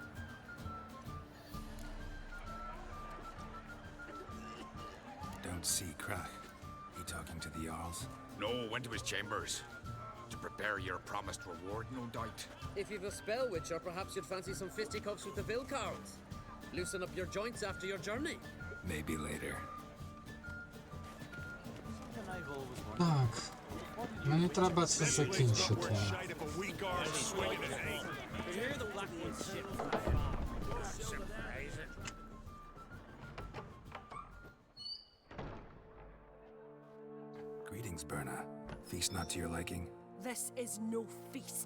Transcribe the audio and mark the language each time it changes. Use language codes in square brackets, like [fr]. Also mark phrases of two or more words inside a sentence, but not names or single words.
[en] Don't see Krach. He talking to the Jarls? No, went to his chambers. To prepare your promised reward, no doubt. If you've a spell witcher, perhaps you'd fancy some fisticuffs with the Vilcards. Loosen up your joints after your journey. Maybe later. [uk] Так. Мені треба це закінчити. [en] Greetings, Berna. Feast not to your liking? This is no feast.